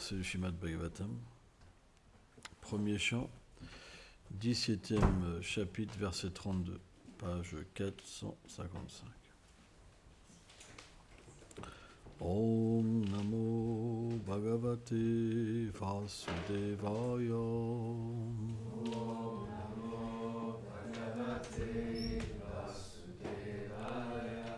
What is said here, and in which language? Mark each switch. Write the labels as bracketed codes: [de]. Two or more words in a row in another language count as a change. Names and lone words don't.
[fr] c'est le Srimad Bhagavatam. Premier chant, 17e chapitre, verset 32, page 455. [sa] ॐ नमो भगवते वासुदेवाय. ॐ नमो भगवते वासुदेवाय.